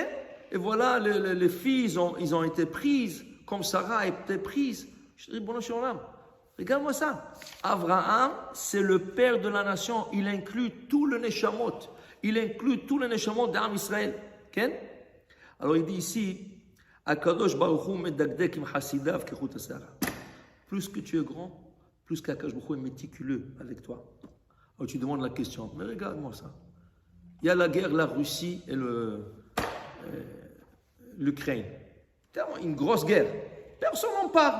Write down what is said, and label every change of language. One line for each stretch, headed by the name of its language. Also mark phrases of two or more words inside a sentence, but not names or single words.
French: Et voilà, les filles, ils ont été prises, comme Sarah a été prise. Je dis, bon, regarde-moi ça. Abraham, c'est le père de la nation. Il inclut tout le Neshamot. Il inclut tout le Neshamot d'Am Israël. Okay? Alors il dit ici,
Hebrew: הקדוש ברוך הוא מדקדק עם חסידיו כחוט השערה.
French: Plus que tu es grand, plus qu'Akadosh Baruch Hu est méticuleux avec toi. Alors tu demandes la question, mais regarde-moi ça. Il y a la guerre, la Russie et l'Ukraine. Une grosse guerre. Personne n'en parle.